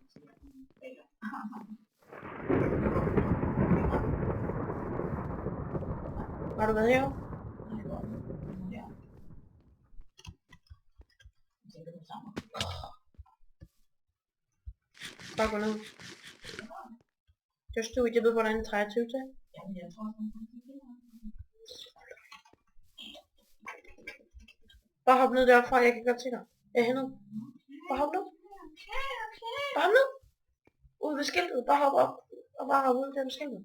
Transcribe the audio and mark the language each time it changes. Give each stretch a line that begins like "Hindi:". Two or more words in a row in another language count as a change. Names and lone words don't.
Danish: Har du været herovre? Bare gå ned.
English: Just do it.
Danish: Jeg ved, hvordan en 23 til. Jamen, jeg tror, Bare hop ned derfra, jeg kan godt se dig. Jeg er hernede. Bare hop ned. Bare hop ned. Ud ved skiltet. Bare hop op. Og bare hop ud der ved skiltet.